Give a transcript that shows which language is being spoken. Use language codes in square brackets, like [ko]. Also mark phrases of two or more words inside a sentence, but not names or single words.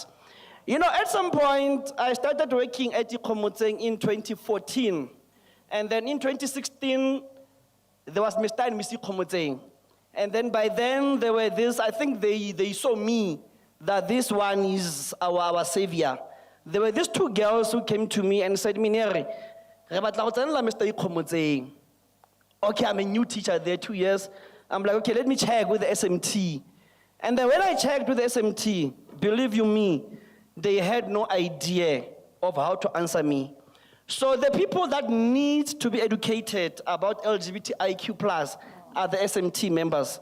[en] You know, at some point, I started working at Ikomoteng in 2014. And then in 2016, there was Mr. and Mrs. Komoteng. And then by then, there were this, I think they saw me, that this one is our savior. There were these two girls who came to me and said, [tn] Minere, re batla go tsenela Mr. Ikomoteng. [en] Okay, I'm a new teacher there, 2 years. I'm like, okay, let me check with the SMT. And then when I checked with the SMT, believe you me, they had no idea of how to answer me. So the people that need to be educated about LGBTIQ+ are the SMT members.